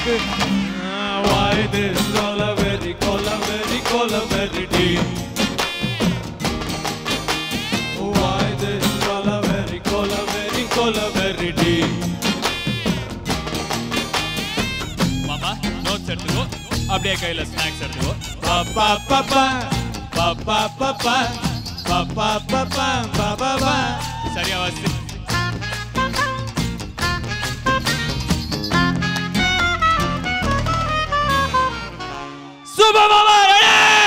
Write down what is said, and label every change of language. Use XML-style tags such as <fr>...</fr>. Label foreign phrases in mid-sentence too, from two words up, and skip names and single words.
<en>Why this Colaveri D? Why this Colaveri D?</en> <ta>மாமா, நோட்ஸ் எடுத்துக்கோ, அப்படியே கையில ஸ்நாக்ஸ் எடுத்துக்கோ. Pa pa pa pa pa pa pa pa pa pa pa pa pa pa. சரியா வாசி.</ta> <en>Super Mama, ready?</en>